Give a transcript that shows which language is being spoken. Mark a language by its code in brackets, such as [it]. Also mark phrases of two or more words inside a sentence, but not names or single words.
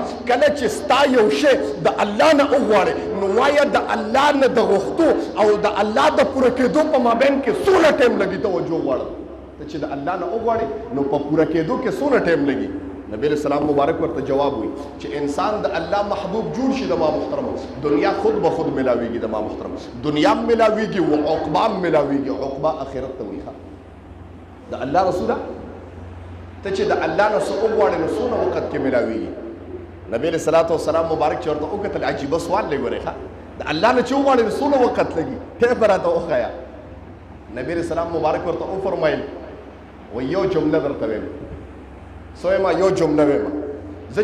[ps] کله چې ستا یو شی د الله نه وغواړې نو وایه د الله نه د غوښتو او د الله د پوره کېدو په مابین کې څونه ټایم لګي توجه غواړم ته چې د الله نه وغواړې نو په پوره کېدو کې څونه ټایم لګي نبی [ar] علیہ السلام [ps] مبارک ورته جواب وي چې انسان د الله محبوب جوړ شي د ما محترم دنیا خود به خود ملاویږي د ما محترم دنیا ملاویږي او عقبا ملاویږي عقبا آخرت ته وي د الله رسوله ته چې د الله نه څه وغواړې نو څونه وخت کې ملاویږي نبی [ar] علیہ الصلوۃ والسلام [ps] مبارک چې ورته وکتل عجیبه سوال لږ ورې ښه د الله نه چې وغواړې نو څونه وخت لګي ته به راته وښیه نبی [ar] علیہ السلام [ps] مبارک ورته وفرمایل و یو جمله درته ویم سویما یو جمله ویما زه